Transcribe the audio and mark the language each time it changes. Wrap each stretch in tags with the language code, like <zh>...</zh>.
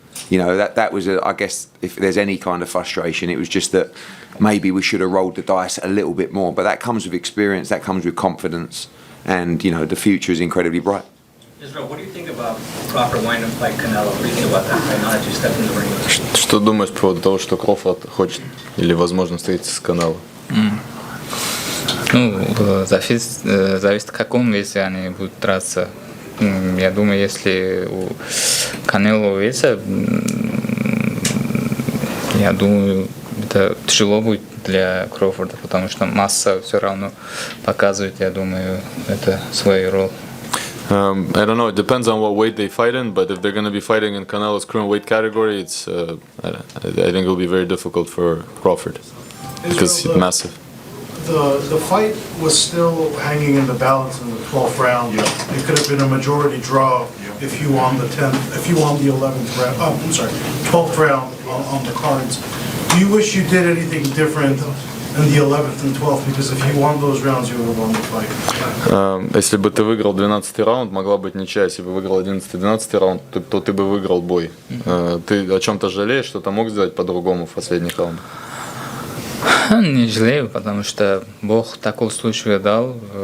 <en>That was, I guess, if there's any kind of frustration, it was just that maybe we should have rolled the dice a little bit more. But that comes with experience, that comes with confidence, and the future is incredibly bright. Israil, what do you think about Crawford wanting to fight Canelo? What do you think about that fight now that you stepped in the ring?</en> <ru>Что думаешь по поводу того, что Кроуфорд хочет или возможно встретиться с Канело? Ну, зависит, в каком весе они будут драться. Я думаю, если у Канело веса, я думаю, это тяжело будет для Кроуфорда, потому что масса все равно показывает, я думаю, это свою роль.</ru> <en>I don't know. It depends on what weight they fight in. But if they're going to be fighting in Canelo's current weight category, it's I think it'll be very difficult for Crawford because he's massive. The fight was still hanging in the balance in the 12th round. Yeah. It could have been a majority draw if you won the 11th round. Oh, I'm sorry, 12th round on the cards. Do you wish you did anything different in the 11th and 12th? Because if you won those rounds, you would have won the fight.</en> <ru>Если бы ты выиграл 12-й раунд, могла быть ничья. Если бы выиграл 11-12 раунд, то ты бы выиграл бой. Ты о чем-то жалеешь, что-то мог сделать по-другому в последних раундах? Не жалею, потому что Бог такой случай дал.</ru>